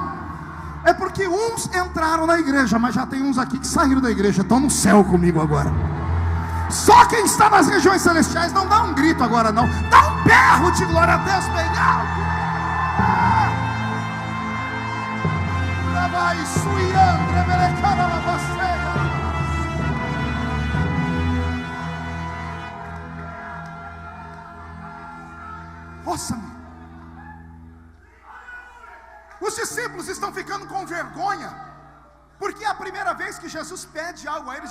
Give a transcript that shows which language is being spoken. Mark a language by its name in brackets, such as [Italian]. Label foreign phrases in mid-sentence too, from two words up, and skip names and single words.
[Portuguese] É porque uns entraram na igreja, mas já tem uns aqui que saíram da igreja, estão no céu comigo agora. Só quem está nas regiões celestiais não dá um grito agora não, dá um berro de glória a Deus bem alto. Vai suiandre belecara la basteira. Ouça-me. Os discípulos estão ficando com vergonha, porque é a primeira vez que Jesus pede algo a eles.